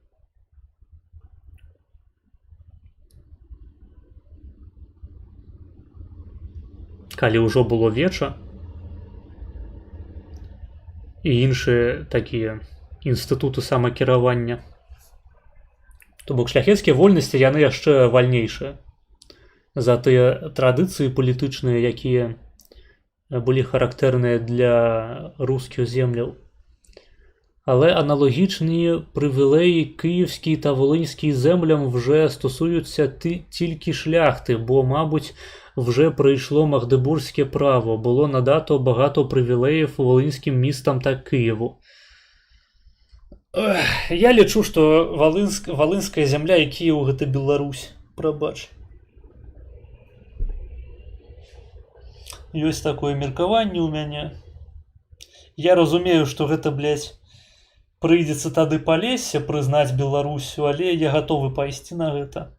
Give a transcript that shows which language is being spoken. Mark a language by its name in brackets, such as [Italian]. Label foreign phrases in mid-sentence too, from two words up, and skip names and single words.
[Belarusian] Калі ўжо было веча і іншыя такія інстытуты самакіравання, то бок шляхецкія вольнасці яны яшчэ вальнейшыя за тыя традыцыі палітычныя, якія былі характэрныя для рускіх земляў. [Ukrainian] Але аналогічні привілеї київській та волинській землям вже стосуються тільки шляхти, бо, мабуть, вже прийшло Магдебурзьке право, було надато багато привілеїв волинським містам та Києву. Я лічу, що волинська земля і Київ – [Belarusian] гэта Беларусь. Прабач. Ёсць такое меркаванне ў мяне. Я разумею, што гэта, блядь, прыйдзецца тады палезся прызнаць Беларусю, але я гатовы пайсці на гэта.